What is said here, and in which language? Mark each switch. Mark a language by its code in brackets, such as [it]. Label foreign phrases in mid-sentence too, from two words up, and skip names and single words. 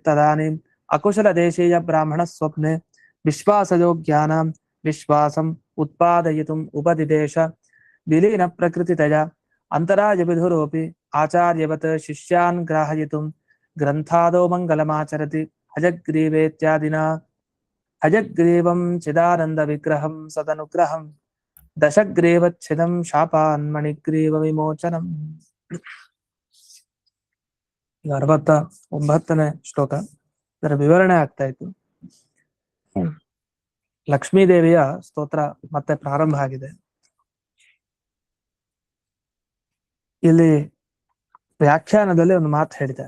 [sa] तदानीम् अकुशलदेशीय ब्राह्मणस्वप्ने विश्वासयोग्यानां विश्वासम् उत्पादयितुम् उपदिदेश विलीनप्रकृतितया अन्तरायविधुरोऽपि आचार्यवत् शिष्यान् ग्राहयितुं ग्रन्थादौ मङ्गलमाचरति हयग्रीवेत्यादिना हयग्रीवं चिदानन्दविग्रहं सदनुग्रहं दशग्रीवच्छिदं शापान्मणिग्रीवविमोचनम्. [kn] 69ನೇ ಶ್ಲೋಕ. ಇದರ ವಿವರಣೆ ಆಗ್ತಾ ಇತ್ತು. ಲಕ್ಷ್ಮೀದೇವಿಯ ಸ್ತೋತ್ರ ಮತ್ತೆ ಪ್ರಾರಂಭ ಆಗಿದೆ. ಇಲ್ಲಿ ವ್ಯಾಖ್ಯಾನದಲ್ಲಿ ಒಂದು ಮಾತು ಹೇಳಿದ್ದಾರೆ.